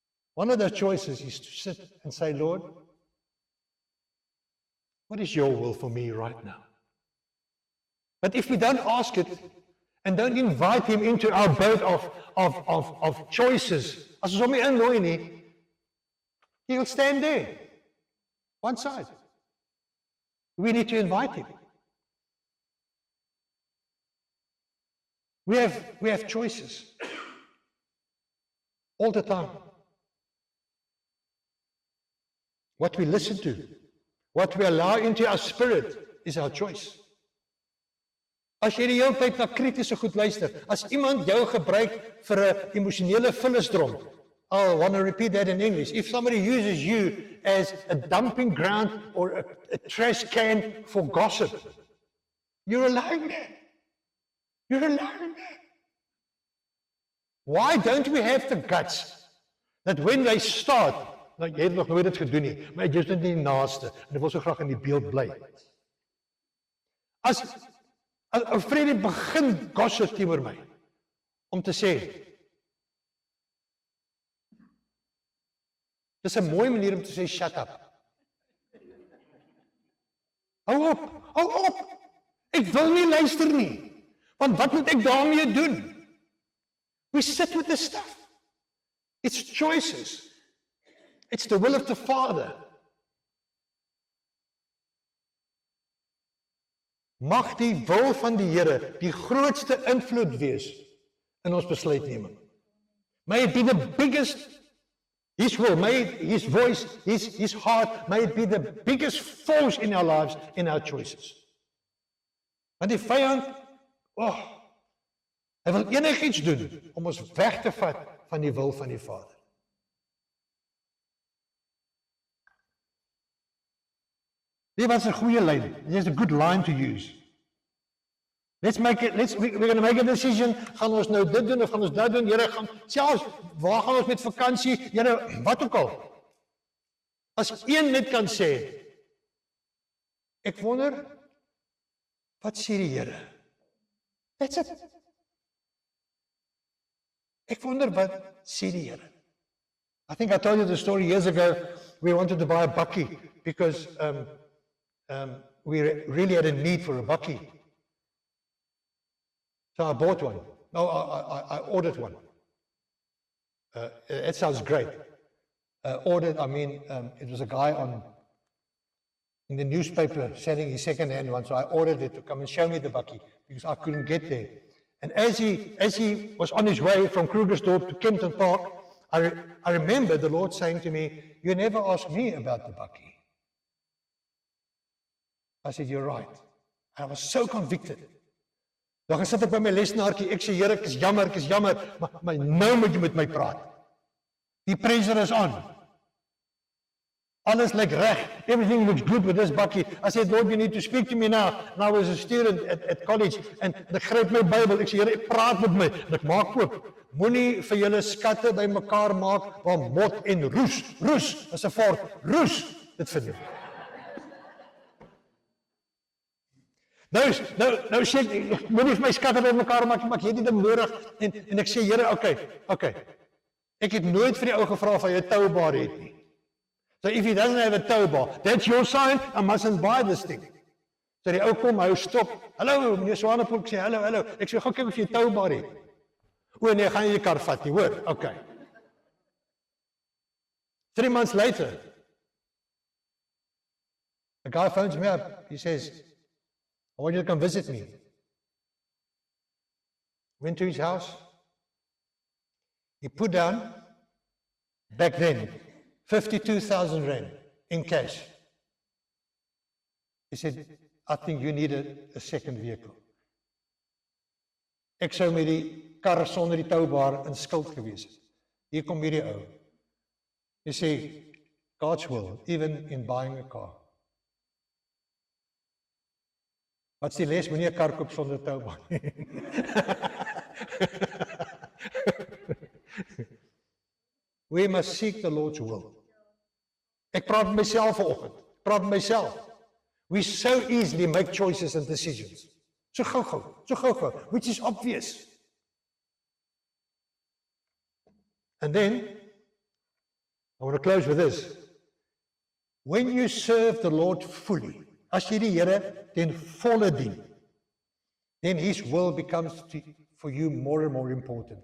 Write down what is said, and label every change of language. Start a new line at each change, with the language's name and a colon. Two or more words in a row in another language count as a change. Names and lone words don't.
English: One of those choices is to sit and say, Lord, what is your will for me right now? But if we don't ask it and don't invite him into our boat of choices,
Afrikaans: as ons hom nie innooi nie,
English: he'll stand there, one side. We need to invite him. We have choices all the time. What we listen to, what we allow into our spirit is our choice.
Afrikaans: As jy die hele tyd na kritiese goed luister, as iemand jou gebruik vir 'n emosionele vullisdrom,
English: I want to repeat that in English. If somebody uses you as a dumping ground or a trash can for gossip, you're allowing that. You're allowing that. Why don't we have the guts that when they start,
Afrikaans: nou jy het nog nooit dit gedoen nie, maar jy is net nie die naaste en ek wil so graag in die beeld bly. As Freddie begin gossip teenoor my om te sê, dis 'n mooi manier om te sê
English: shut up.
Afrikaans: Hou op. Ek wil nie luister nie. Want wat moet ek daarmee doen?
English: We sit with this stuff. It's choices. It's the will of the Father.
Afrikaans: Mag die wil van die Here die grootste invloed wees in ons besluitneming.
English: May it be the biggest, His will, may it, His voice, His heart, may it be the biggest force in our lives, in our choices.
Afrikaans: Want die vyand, hy wil enigiets doen om ons weg te vat van die wil van die Vader. Dit was 'n goeie lyn.
English: There's a good line to use. We're going to make a decision.
Afrikaans: Gaan ons nou dit doen of gaan ons dat doen? Here, selfs waar gaan ons met vakansie? Here, wat ook al. As een net kan sê, ek wonder, wat sê die Here?
English: That's it.
Afrikaans: Ek wonder wat sê die Here.
English: I think I told you the story years ago. We wanted to buy a bakkie because we really had a need for a bakkie. So I bought one. No, I ordered one. It sounds great. Ordered, I mean, it was a guy in the newspaper selling his second-hand one, so I ordered it to come and show me the bakkie because I couldn't get there. And as he was on his way from Krugersdorp to Kempton Park, I remember the Lord saying to me, "You never asked me about the bakkie." I said, "You're right." And I was so convicted.
Afrikaans: Dan sit ek by my lesenaartjie, ek sê, Here, ek is jammer, maar nou moet jy met my praat. Die pressure is on. Alles lyk reg.
English: Everything looks good with this bakkie. I said, Lord, you need to speak to me now. And I was a student at college, and
Afrikaans: ek gryp my Bybel, ek sê, Here, ek praat met my, en ek maak oop. Moenie vir julle skatte by mekaar maak, waar mot en roes, is 'n fort, roes, dit vind jy. Nou sê ek, moenie vir my skatte by mekaar maak, maar ek het nie dit nodig, en ek sê, Here, okay, ek het nooit vir die ou gevra of hy 'n toubar het nie.
English: So if he doesn't have a tow bar, that's your sign, I mustn't buy this thing.
Afrikaans: So die ou kom, hy stop, hallo, meneer Swanepoel, ek sê, hallo, ek sê, kyk of jy 'n
English: tow bar
Afrikaans: het. O nee, gaan jy die kar vat nie, hoor, okay.
English: 3 months later, a guy phones me up, he says, I want you to come visit me. Went to his house. He put down, back then, 52,000 rand in cash. He said, I think you need a second vehicle.
Afrikaans: Ek sou met die kar sonder die toubaar in skuld gewees het. Hier kom hierdie ou. Hy sê,
English: God's will, even in buying a car.
Afrikaans: Wat is die les? Moenie 'n kar koop sonder toubaar nie.
English: We must seek the Lord's will.
Afrikaans: Ek praat met myself vanoggend. Praat met myself.
English: We so easily make choices and decisions.
Afrikaans: So gou,
English: which is obvious. And then I want to close with this. When you serve the Lord fully,
Afrikaans: as jy die Here ten volle dien,
English: then His will becomes for you more and more important.